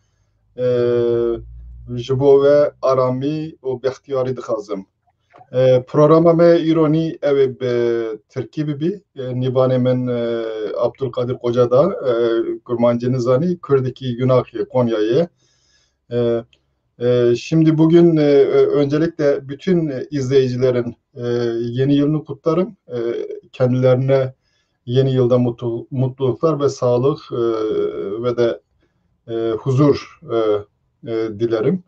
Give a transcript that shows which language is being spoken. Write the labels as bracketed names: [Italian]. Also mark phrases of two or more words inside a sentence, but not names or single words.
[Kurdish] Ji bo we aramî û bextiyarî dixwazim. Programa me îronî ew ê bi Tirkî bibî. Nîvanê min Abdulkadir Kocada, kurmancı nizanî, Kurdekî Yunakê, Konya'yê. [Turkish] Şimdi bugün öncelikle bütün izleyicilerin yeni yılını kutlarım. Kendilerine yeni yılda mutluluklar ve sağlık ve de huzur dilerim.